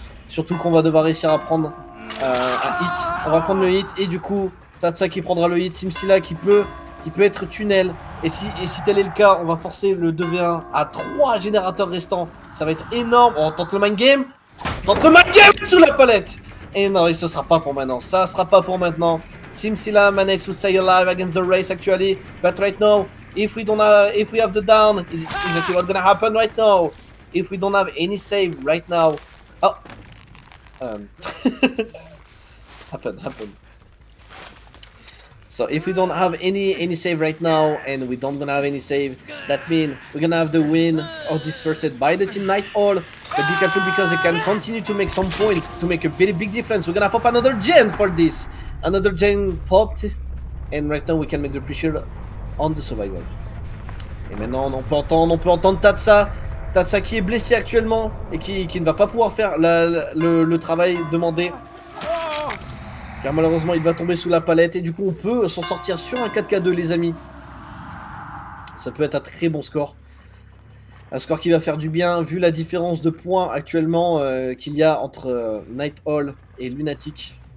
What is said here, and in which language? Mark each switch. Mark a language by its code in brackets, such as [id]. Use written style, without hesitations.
[fr] Surtout qu'on va devoir réussir à prendre un hit. On va prendre le hit et du coup, Tatsa qui prendra le hit, Simsila qui peut être tunnel. Et si tel est le cas, on va forcer le 2v1 à 3 générateurs restants. Ça va être énorme. On tente le mind game. Tente le mind game sous la palette. Et non, ce sera pas pour maintenant. Ça sera pas pour maintenant. [en] Simsila managed to stay alive against the race actually, but right now, if we have the down, is exactly what's gonna happen right now. If we don't have any save right now, oh, happen. So if we don't have any save right now, and we don't gonna have any save, that means we're gonna have the win of this first set by the team Night Owl. But be careful because they can continue to make some points to make a very big difference. We're gonna pop another gen for this. Another gen popped, and right now we can make the pressure on the survival. [fr] Et maintenant on peut entendre Tatsa qui est blessé actuellement et qui ne va pas pouvoir faire le travail demandé. Car malheureusement il va tomber sous la palette et du coup on peut s'en sortir sur un 4K2 les amis. Ça peut être un très bon score. Un score qui va faire du bien vu la différence de points actuellement qu'il y a entre Night Owl et Lunatic.